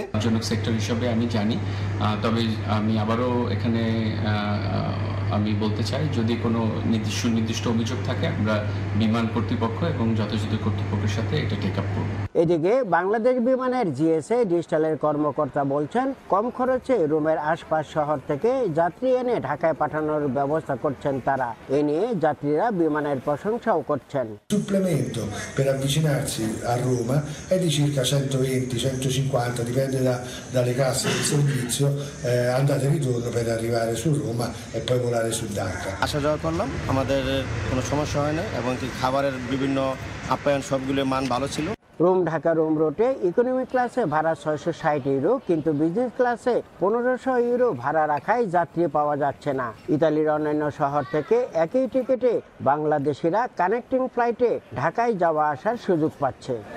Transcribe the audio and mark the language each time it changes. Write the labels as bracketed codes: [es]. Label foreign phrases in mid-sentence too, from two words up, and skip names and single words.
[bn] জনক সেক্টর হিসেবে আমি জানি, তবে আমি আবারও এখানে আমি বলতে চাই, যদি কোনো নির্দিষ্ট অভিযোগ থাকে আমরা বিমান কর্তৃপক্ষ এবং যথাযথ কর্তৃপক্ষের সাথে এটা [en] take up [bn] করব। এদিকে বাংলাদেশ বিমানের জিএসএ ডিজিটালের কর্মকর্তা বলছেন, কম খরচে রোমের আশপাশ শহর থেকে যাত্রী এনে ঢাকায় পাঠানোর ব্যবস্থা করছেন তারা। এ নিয়ে যাত্রীরা বিমানের প্রশংসাও করছেন। [it] Supplemento per avvicinarsi a Roma è di circa 120-150, dipende dalle casse di servizio, andata e ritorno per arrivare su Roma e poi volare su Dhaka. [bn] আসা যাওয়া করলাম, আমাদের কোনো সমস্যা হয় না এবং খাবারের বিভিন্ন আপ্যায়ন সবগুলোর মান ভালো ছিল। রোম ঢাকা রোম রুটে ইকোনমি ক্লাসে ভাড়া 660 ইউরো, কিন্তু বিজনেস ক্লাসে 1500 ইউরো ভাড়া রাখায় যাত্রী পাওয়া যাচ্ছে না। ইতালির অন্যান্য শহর থেকে একই টিকিটে বাংলাদেশিরা কানেক্টিং ফ্লাইটে ঢাকায় যাওয়া আসার সুযোগ পাচ্ছে।